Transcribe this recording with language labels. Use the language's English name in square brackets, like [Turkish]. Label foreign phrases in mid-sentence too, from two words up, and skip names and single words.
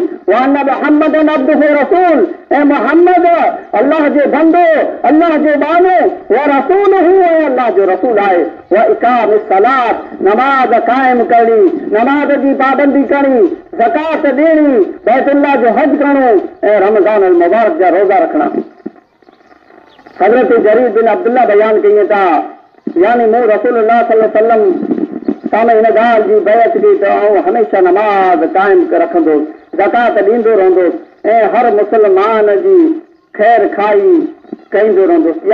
[Arabic] وأن محمدا عبده ورسول, [Sindhi] ऐं मुहम्मद अल्लाह जो बंदो, अल्लाह जो बानो, [Arabic] ورسوله, [Sindhi] ऐं अल्लाह जो रसूल आहे। [Arabic] وإقام صلاة, [Sindhi] नमाज क़ाइम करणी, नमाज जी पाबंदी करणी, ज़कात ॾियणी, बैतुल्लाह जो हज करणो, ऐं रमज़ान अल मुबारक जा रोज़ा रखणा। हज़रत जरीर बिन अब्दुल्ला बयान कयूं था, यानी मूं [Arabic] رسول الله صلى الله عليه وسلم [Sindhi] साम्हूं हिन ॻाल्हि जी बैत कई त आउं हमेशह नमाज़ क़ाइम रखंदुसि, ज़कात ॾींदो रहंदुसि ऐं हर मुस्लमान जी ख़ैर खाई कंदो रहंदुसि।